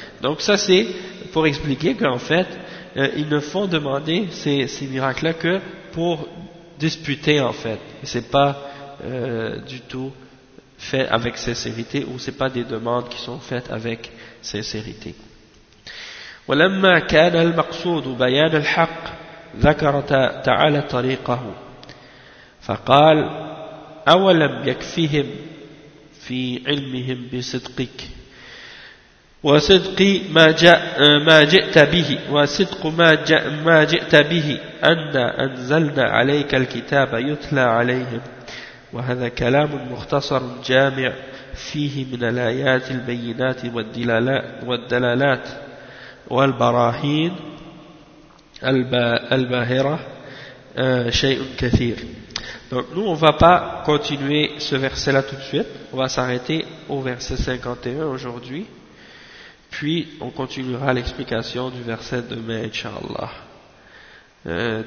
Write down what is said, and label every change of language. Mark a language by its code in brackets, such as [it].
[fr] Donc ça c'est pour expliquer qu'en fait, ils ne font demander ces miracles-là que pour disputer en fait. C'est pas du tout fait avec sincérité ou c'est pas des demandes qui sont faites avec sincérité. [ar] ولما كان المقصود بيان الحق ذكر تعالى طريقه فقال أولم يكفهم في علمهم بصدقك وصدق ما جئت به وصدق ما جئت به أن أنزلنا عليك الكتاب يتلى عليهم وهذا كلام مختصر جامع فيه من الآيات البينات والدلالات والبراهين الباهرة شيء كثير. [fr] Donc nous on va pas continuer ce verset là tout de suite, on va s'arrêter au verset 51 aujourd'hui, puis on continuera l'explication du verset demain inshallah.